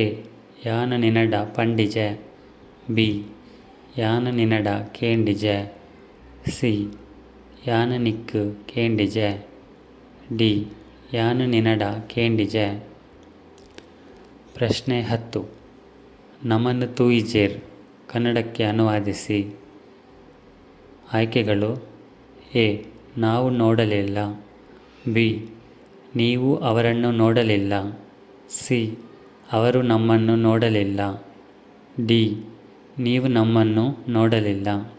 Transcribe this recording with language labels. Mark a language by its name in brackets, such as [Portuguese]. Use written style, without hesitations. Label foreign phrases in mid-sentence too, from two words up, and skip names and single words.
[Tulu] ಯಾನು ನಿನಡ ಪಂಡಿಜೆ. ಬಿ. ಯಾನು ನಿನಡ ಕೇಂಡಿಜೆ. ಸಿ. ಯಾನು ನಿಕ್ಕು ಕೇಂಡಿಜೆ. ಡಿ. ಯಾನು ನಿನಡ ಕೇಂಡಿಜೆ. ಪ್ರಶ್ನೆ 10. ನಮನು ತೂಯಿಜೇರ್ [Kannada] ಕನ್ನಡಕ್ಕೆ ಅನುವಾದಿಸಿ. ಆಯ್ಕೆಗಳು: ಎ. ನಾವು ನೋಡಲಿಲ್ಲ. ಬಿ. ನೀವು ಅವರನ್ನು ನೋಡಲಿಲ್ಲ. ಸಿ. ಅವರು ನಮ್ಮನ್ನು ನೋಡಲಿಲ್ಲ. ಡಿ. ನೀವು ನಮ್ಮನ್ನು ನೋಡಲಿಲ್ಲ.